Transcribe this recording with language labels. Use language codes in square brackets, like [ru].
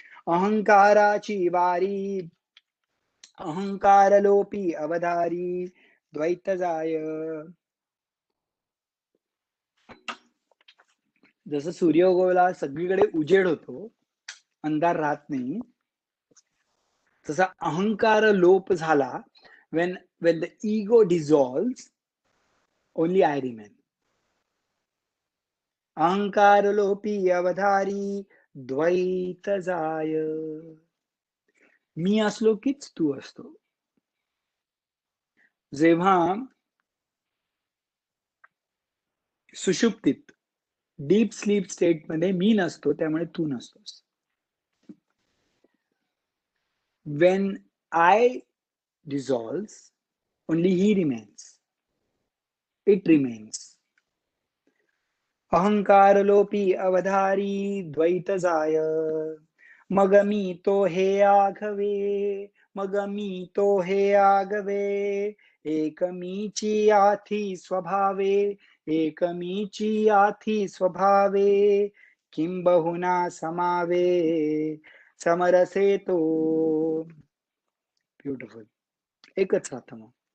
[mr] अहंकाराची वारी अहंकार लोपी अवधारी द्वैत जाय. जसं सूर्य उगवला सगळीकडे उजेड होतो, अंधार राहत नाही, तसा अहंकार लोप झाला. [en] when the ego dissolves, only I remain. [mr] अहंकार लोपी अवधारी द्वैत जाय. मी असलो कीच तू असतो. जेव्हा सुषुप्तीत डीप स्लीप स्टेट मध्ये मी नसतो, त्यामुळे तू नसतोस. [en] when I dissolves, only he remains. It remains. [mr] अहंकार लोपी अवधारी द्वैत जाय. मग मी तो हे आघवे मग मी तो हे आगवे एक मीची आथी स्वभावे एक मीची आथी स्वभावे किंबहुना समावे समरसे तो. ब्युटिफुल. एकच राहतं मग.